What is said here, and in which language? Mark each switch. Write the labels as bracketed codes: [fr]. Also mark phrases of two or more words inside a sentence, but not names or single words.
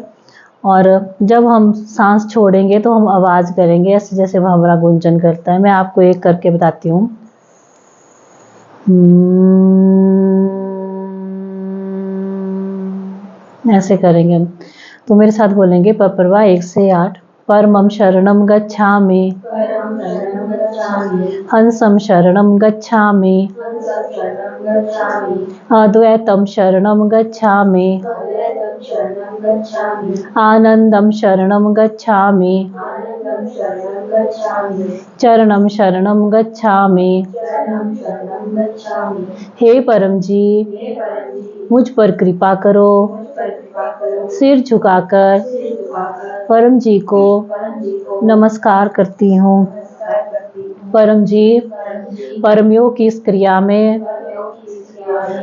[hi] और जब हम सांस छोड़ेंगे तो हम आवाज करेंगे ऐसे जैसे भंवरा गुंजन करता है। मैं आपको एक करके बताती हूँ। ऐसे करेंगे हम। तो मेरे साथ बोलेंगे पपरवा 1 से 8। [sa] परमं शरणं गच्छामि, परम शरणं गच्छामि, हंसं शरणं गच्छामि, हंसं शरणं गच्छामि, अद्वैतं शरणं गच्छामि, अद्वैतं शरणं गच्छामि, आनंदं शरणं गच्छामि, आनंदं शरणं गच्छामि, चरणं शरणं गच्छामि। चरणं शरणं गच्छामि। [hi] हे परम जी, हे परम जी, मुझ पर कृपा करो, मुझ पर कृपा करो, सिर झुकाकर सिर झुकाकर परम जी को परम जी को नमस्कार करती हूँ। नमस्कार करती हूँ। परम जी, परम जी, परमयोग की इस क्रिया में परमयोग की इस क्रिया में